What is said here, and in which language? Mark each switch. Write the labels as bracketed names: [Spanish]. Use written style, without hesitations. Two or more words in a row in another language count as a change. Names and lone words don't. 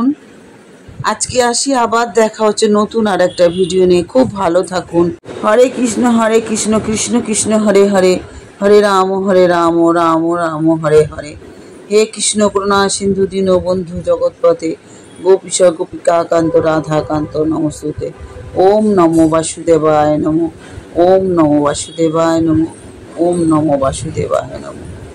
[Bangla] আজকে আসি, আবার দেখা হচ্ছে নতুন আর একটা ভিডিও নিয়ে। খুব ভালো থাকুন। [Sanskrit] হরে কৃষ্ণ কৃষ্ণ কৃষ্ণ হরে হরে, হরে রাম রাম রাম হরে হরে। হে কৃষ্ণ করুণা সিন্ধু দীনবন্ধু জগৎপতে, গোপীশ গোপিকা কান্ত রাধা কান্ত নমস্তুতে। ওম নমো বাসুদেবায় নমো, ওম নমো বাসুদেবায় নমো, ওম নমো বাসুদেবায় নমো।